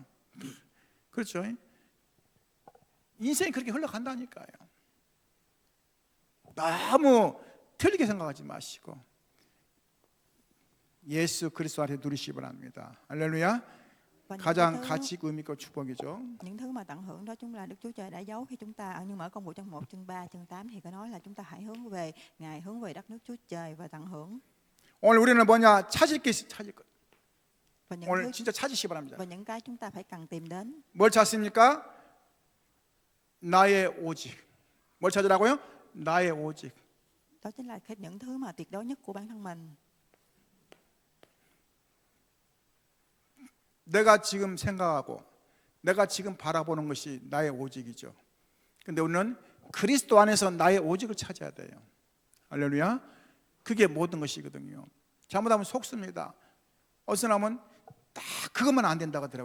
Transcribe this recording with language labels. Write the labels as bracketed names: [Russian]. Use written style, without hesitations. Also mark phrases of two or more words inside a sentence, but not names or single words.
[Korean] 그렇죠? 인생이 그렇게 흘러간다니까요. 너무 틀리게 생각하지 마시고 예수 그리스도 안에 누리시기 바랍니다. 할렐루야. 가장 가치 있고 의미 있고 축복이죠. [Vietnamese] Những thứ mà tận hưởng đó chúng là Đức Chúa Trời đã giấu khi chúng ta, nhưng mà ở công vụ chương 1, chương 3, chương 8 thì có nói là chúng ta hãy hướng về Ngài, hướng về đất nước Chúa Trời và tận hưởng. [Korean] 오늘 우리는 뭐냐? 찾을 게 있어. 찾을 것. [Vietnamese] Và những [Korean] 오늘 [Vietnamese] thứ, [Korean] 진짜 찾으시기 바랍니다. [Vietnamese] và những cái chúng ta phải cần tìm đến. [Korean] 뭘 찾습니까? 나의 오직. 뭘 찾으라고요? 나의 오직. [Vietnamese] Đó chính là những thứ mà tuyệt đối nhất của bản thân mình. [Korean] 내가 지금 생각하고 내가 지금 바라보는 것이 나의 오직이죠. 근데 우리는 그리스도 안에서 나의 오직을 찾아야 돼요. 할렐루야. 그게 모든 것이거든요. 잘못하면 속습니다. 어디서 나면 딱 그것만 안 된다고 하더라고요.